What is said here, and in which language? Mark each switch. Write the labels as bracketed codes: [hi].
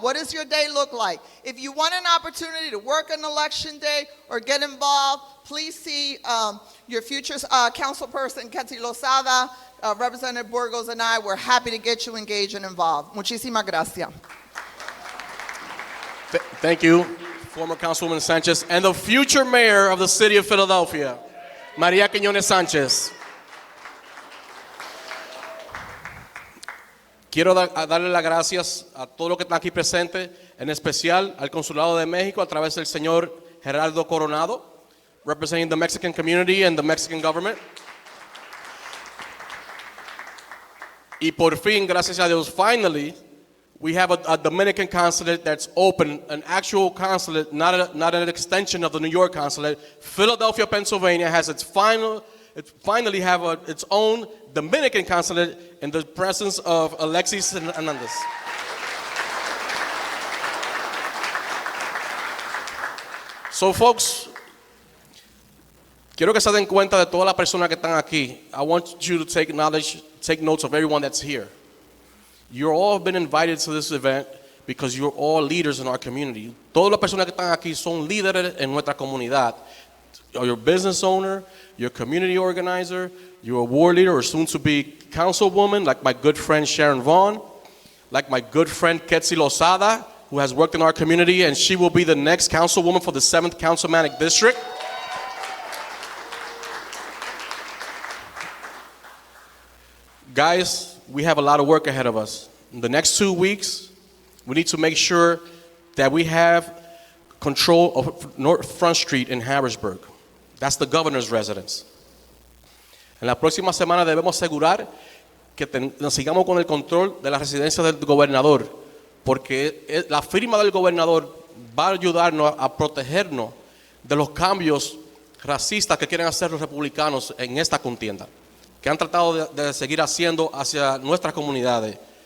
[en] What does your day look like? If you want an opportunity to work on election day or get involved, please see your future councilperson, Ketty Lozada, Representative Burgos, and I. We're happy to get you engaged and involved. [es] Muchísimas gracias. [en] Thank you, former Councilwoman Sanchez, and the future mayor of the city of Philadelphia, Maria Quiñones Sánchez. [es] Quiero darle las gracias a todos los que están aquí presentes, en especial al Consulado de México a través del señor Gerardo Coronado, [en] representing the Mexican community and the Mexican government. [es] Y por fin, gracias a Dios, [en] finally, we have a Dominican consulate that's open, an actual consulate, not an extension of the New York consulate. Philadelphia, Pennsylvania has finally have its own Dominican consulate in the presence of Alexis Hernandez. So folks, [es] quiero que se den cuenta de todas las personas que están aquí. [en] I want you to take notes of everyone that's here. You're all been invited to this event because you're all leaders in our community. [es] Todas las personas que están aquí son líderes en nuestra comunidad. [en] You're a business owner, you're a community organizer, you're a ward leader or soon to be councilwoman, like my good friend Sharon Vaughn, like my good friend Ketty Lozada, who has worked in our community, and she will be the next councilwoman for the 7th Councilmanic District. Guys, we have a lot of work ahead of us. In the next 2 weeks, we need to make sure that we have control of North Front Street in Harrisburg. That's the governor's residence. [es] En la próxima semana debemos asegurar que nos sigamos con el control de la residencia del gobernador, porque la firma del gobernador va a ayudarnos a protegernos de los cambios racistas que quieren hacer los republicanos en esta contienda, que han tratado de seguir haciendo hacia nuestras comunidades.